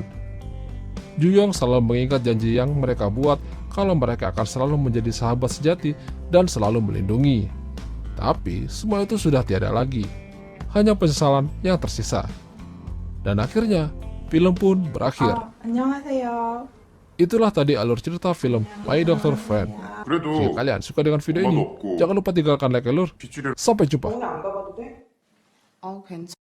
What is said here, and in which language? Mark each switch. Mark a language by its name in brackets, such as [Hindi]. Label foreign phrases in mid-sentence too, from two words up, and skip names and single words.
[Indonesian] Juyong selalu mengingat janji yang mereka buat kalau mereka akan selalu menjadi sahabat sejati dan selalu melindungi. Tapi semua itu sudah tiada lagi, hanya penyesalan yang tersisa. Dan akhirnya film pun berakhir. [Korean] 안녕하세요. [Indonesian] Itulah tadi alur cerita film My Doctor Friend. [Korean] 그래도 [Indonesian] Jika kalian suka dengan video ini, [Korean] 엄마도 없고 [Indonesian] jangan lupa tinggalkan like dan lur. [Korean] 핏줄이 [Indonesian] Sampai jumpa. [Korean] 오늘 안 가봐도 돼? 괜찮아.